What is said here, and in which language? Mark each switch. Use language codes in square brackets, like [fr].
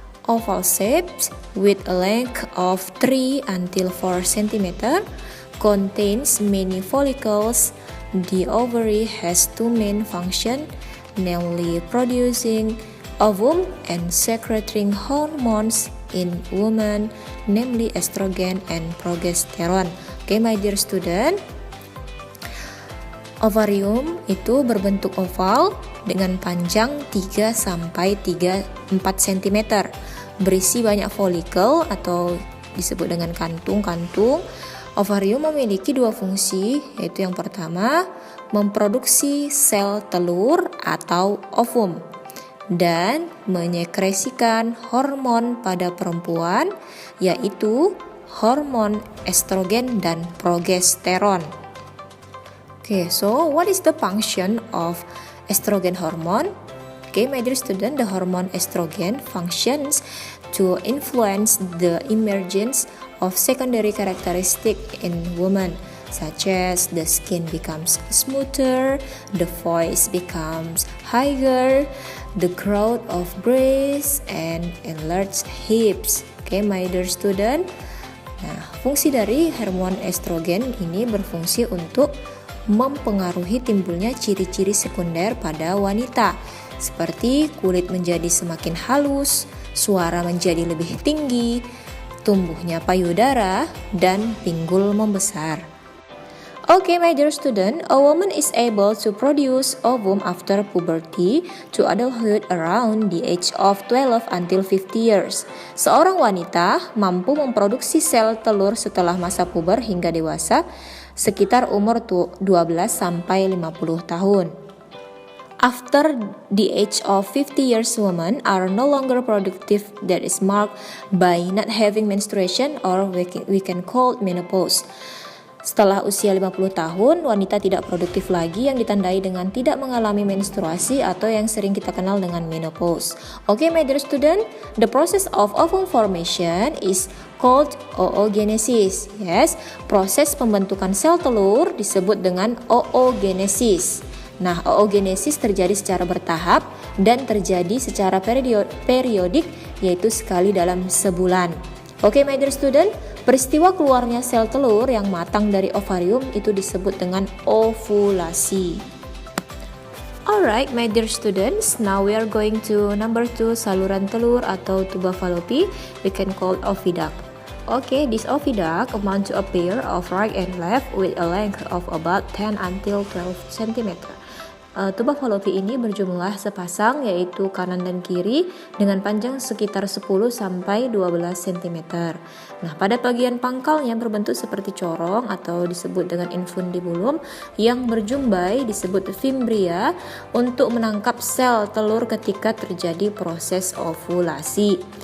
[en] Oval shaped with a length of 3 until 4 cm, contains many follicles. The ovary has two main functions, namely producing ovum and secreting hormones in women, namely estrogen and progesterone. Okay, my dear student, [id] ovarium itu berbentuk oval dengan panjang 3 sampai 4 cm, berisi banyak folikel atau disebut dengan kantung-kantung. Ovarium memiliki 2 fungsi, yaitu yang pertama, memproduksi sel telur atau ovum dan menyekresikan hormon pada perempuan, yaitu hormon estrogen dan progesteron. [en] Okay, so what is the function of estrogen hormone? Okay, my dear student, the hormone estrogen functions to influence the emergence of secondary characteristic in women, such as the skin becomes smoother, the voice becomes higher, the growth of breasts, and enlarged hips. Okay, my dear student. [id] Nah, fungsi dari hormon estrogen ini berfungsi untuk mempengaruhi timbulnya ciri-ciri sekunder pada wanita, seperti kulit menjadi semakin halus, suara menjadi lebih tinggi, tumbuhnya payudara, dan pinggul membesar. [en] Okay, my dear student, a woman is able to produce ovum after puberty to adulthood around the age of 12 until 50 years. [id] Seorang wanita mampu memproduksi sel telur setelah masa puber hingga dewasa, sekitar umur 12 sampai 50 tahun. [en] After the age of 50 years, women are no longer productive, that is marked by not having menstruation, or we can call menopause. [id] Setelah usia 50 tahun, wanita tidak produktif lagi yang ditandai dengan tidak mengalami menstruasi atau yang sering kita kenal dengan menopause. [en] Okay, my dear student, the process of ovum formation is called oogenesis. [id] Yes, proses pembentukan sel telur disebut dengan oogenesis. Nah, oogenesis terjadi secara bertahap dan terjadi secara periodik, yaitu sekali dalam sebulan. Oke, [en] my dear student, [id] peristiwa keluarnya sel telur yang matang dari ovarium itu disebut dengan ovulasi. [en] Alright, my dear students, now we are going to number 2, [id] saluran telur atau tuba Fallopi, [en] we can call oviduct. Okay, this oviduct amount to a pair of right and left with a length of about 10 until 12 cm. [id] Tuba Fallopi ini berjumlah sepasang, yaitu kanan dan kiri, dengan panjang sekitar 10 sampai 12 cm. Nah, pada bagian pangkalnya berbentuk seperti corong atau disebut dengan infundibulum yang berjumbai disebut fimbria untuk menangkap sel telur ketika terjadi proses ovulasi.